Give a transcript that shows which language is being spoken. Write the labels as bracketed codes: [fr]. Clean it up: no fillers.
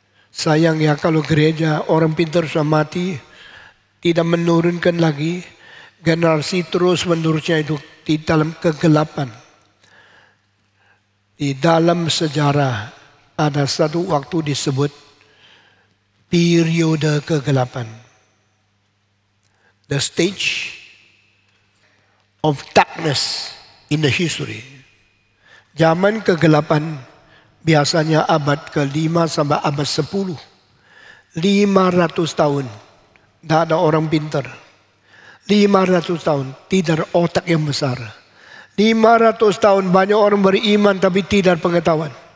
[id] Sayangnya kalau gereja orang pintar sudah mati, tidak menurunkan lagi, generasi terus menerusnya itu di dalam kegelapan. Di dalam sejarah ada satu waktu disebut periode kegelapan. [en] The stage of darkness in the history. [id] Zaman kegelapan biasanya abad ke-5 sampai abad 10. 500 tahun. Tidak ada orang pintar. 500 tahun. Tidak ada otak yang besar. 500 tahun banyak orang beriman tapi tidak pengetahuan.